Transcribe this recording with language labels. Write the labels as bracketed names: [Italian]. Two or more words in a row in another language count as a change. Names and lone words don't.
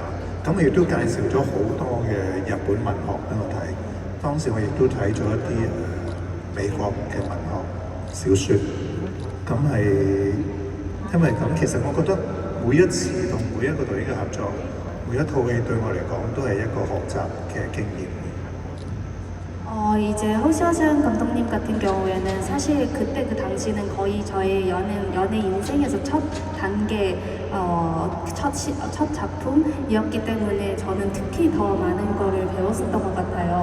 [Cantonese] 咁我亦都介紹咗好多嘅日本文學俾我睇。當時我亦都睇咗一啲美國嘅文學小説，咁係因為咁，其實我覺得每一次同每一個導演嘅合作，每一套戲對我嚟講都係一個學習嘅經驗。 [Korean] 이제 허시아시안 감독님 같은 경우에는 사실 그때 그 당시는 거의 저의 연애 인생에서 첫 단계, 첫 작품이었기 때문에 저는 특히 더 많은 거를 배웠었던 것 같아요.